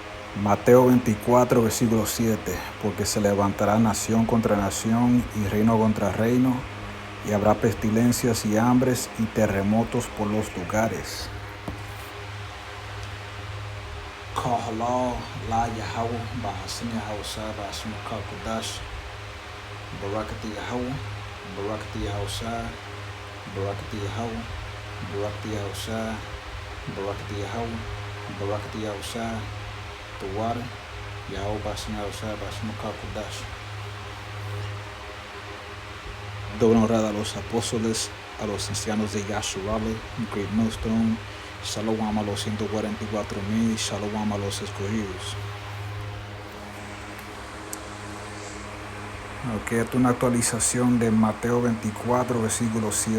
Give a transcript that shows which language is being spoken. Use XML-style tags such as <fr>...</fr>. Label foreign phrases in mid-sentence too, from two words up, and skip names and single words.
<es>Mateo 24, versículo 7, porque se levantará nación contra nación y reino contra reino, y habrá pestilencias y hambres y terremotos por los lugares. Kahalal la Yahweh Bahasin Yahausa Bahasim Kakudash Barakati Yahweh Barakati Yahausa Barakati Yahweh Barakati Yahausa Barakati Yahweh Barakati Yahausa Tuwar Yahweh Bahasim Yahausa Bahasim Kakudash. Doy honor a los apóstoles, a los ancianos de Yasharala,</es> <en>Great Millstone.</en> <es>Shalom a los 144,000, shalom a los escogidos. Ok, esta es una actualización de Mateo 24, versículo 7.</es>